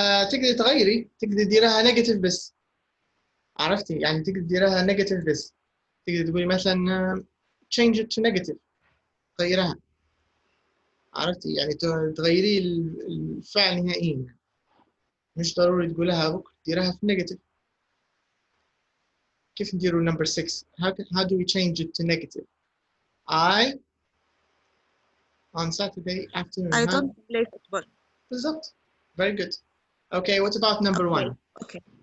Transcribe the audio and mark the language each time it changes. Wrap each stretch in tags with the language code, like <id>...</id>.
<ar>تقدري تغيري، تقدري تديرها نيجاتيف بس. عرفتي يعني تقدري تديرها نيجاتيف بس. تقدري تقولي مثلا</ar> <en>change it to negative.</en> <ar>غيرها. عرفتي يعني تغيري الفعل نهائيا. مش ضروري تقولها بكره، ديرها في نيجاتيف. كيف نديروا</ar> <en>number 6؟ how do we change it to negative؟ I on Saturday afternoon. I don't play football. بالضبط. Very good. Okay, what about number 1? Okay.</en>